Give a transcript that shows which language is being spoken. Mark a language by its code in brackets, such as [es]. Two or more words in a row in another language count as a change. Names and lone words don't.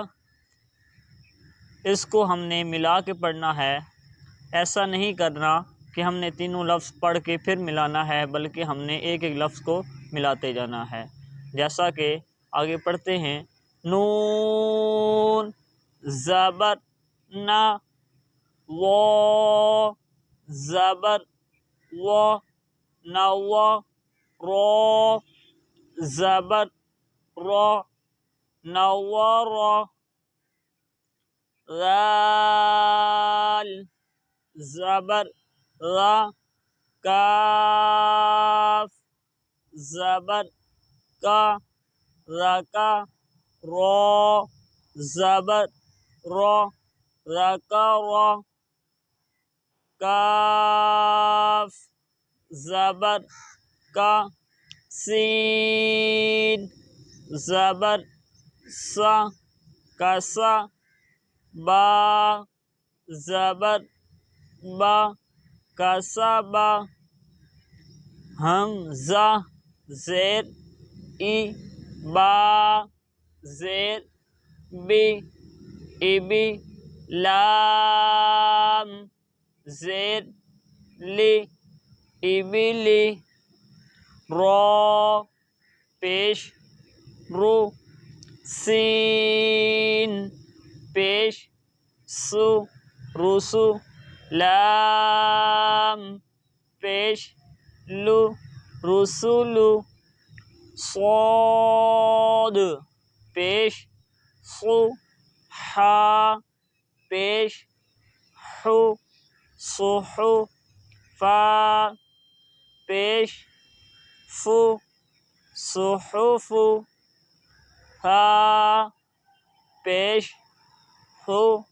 [ur] اس کو ہم نے ملا کے پڑھنا ہے، ایسا نہیں کرنا کہ ہم نے تینوں لفظ پڑھ کے پھر ملانا ہے، بلکہ ہم نے ایک ایک لفظ کو ملاتے جانا ہے۔ جیسا کہ آگے پڑھتے ہیں، نون زبر نا و [ar] زبر و نو رو زبر رو نور غال زبر غا کاف زبر کا رکا رو زبر رو رکا رو کاف زبر کا سین زبر سا کسا با زبر با کسا با حمزہ زیر ای با زیر بی ابی لام زیر لی ابلی رو پیش رو سین پیش سو رسو لام پیش لو رسولو صاد پیش خو حا پیش حو صحو فا پیش فو صحف ہا پیش ہو